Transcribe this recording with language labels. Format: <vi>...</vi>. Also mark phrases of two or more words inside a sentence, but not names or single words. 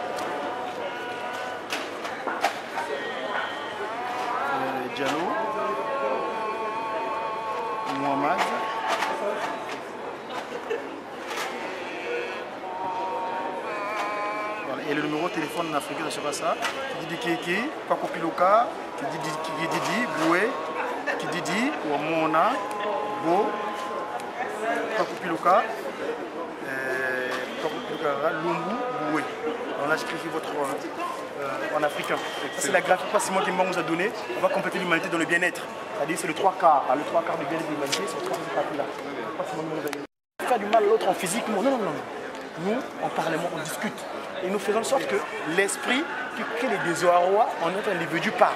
<fr>Diallo Mohamed. Voilà. Et le numéro de téléphone en africain, ça sera ça. Didi Kiki, Paco Piloka, Didi Boué, Didi Wamona, Bo, Paco Piloka, Lumbu, Boué. Alors là, j'écris votre en africain. C'est la graphie que Simon Kimba nous a donné. On va compléter l'humanité dans le bien-être. C'est-à-dire c'est le 3 quarts. Le 3 quarts du bien-être de l'humanité, c'est le 3 quarts là. Faire du mal à l'autre en physique, non. Nous, en parlement, on discute. Et nous faisons en sorte que l'esprit qui crée les désarrois en notre individu part.</fr>